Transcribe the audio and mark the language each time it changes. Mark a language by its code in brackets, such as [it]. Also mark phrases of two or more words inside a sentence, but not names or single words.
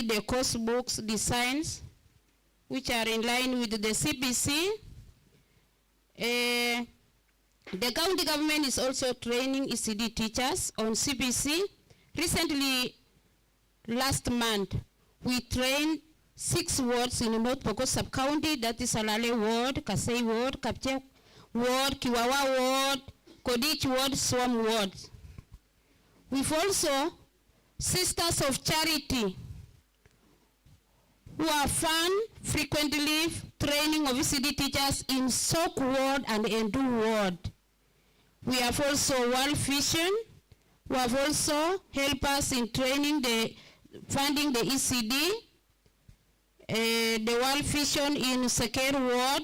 [en] the course books designs, which are in line with the CBC. The county government is also training ECD teachers on CBC. Recently, last month, we trained 6 wards in North Pokot sub-county, that is Alale ward, Kasei ward, Kapche ward, Kiwawa ward, Kodich ward, Swam ward. We've also Sisters of Charity, who are frequently training of ECD teachers in Sok ward and Endu ward. We have also World Vision, who have also helped us in training funding the ECD, the World Vision in Seker ward.